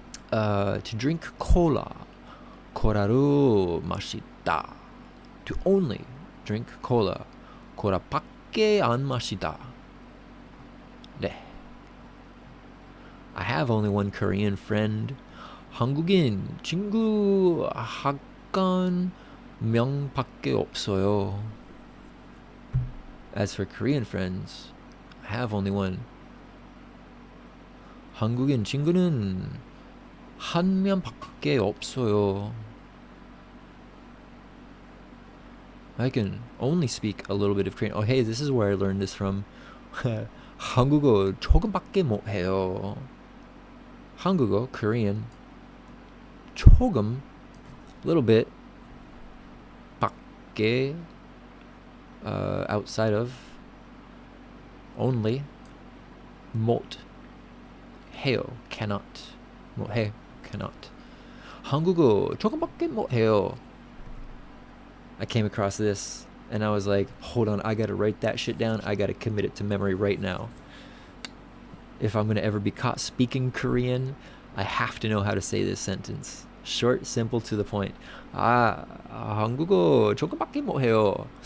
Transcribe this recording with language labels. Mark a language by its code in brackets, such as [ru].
[en] To drink cora로 마시다. To only drink cora밖에 안 마시다. [ko] 네. [en] I have only one Korean friend. [ko] 한국인 친구 한 명밖에 없어요. [en] As for Korean friends, I have only one. [ko] 한국인 친구는 한 명밖에 없어요. [en] I can only speak a little bit of Korean. Oh, hey, this is where I learned this from. [ko] 한국어 조금밖에 못해요. [en] 한국어, Korean, 조금, little bit, 밖에, outside of, only, 못 해요, cannot, 못해, cannot. [ko] 한국어 조금밖에 못해요. [en] I came across this and I was like, hold on, I gotta write that shit down. I gotta commit it to memory right now. If I'm gonna ever be caught speaking Korean, I have to know how to say this sentence. Short, simple, to the point. [ko] 한국어 조금밖에 못해요.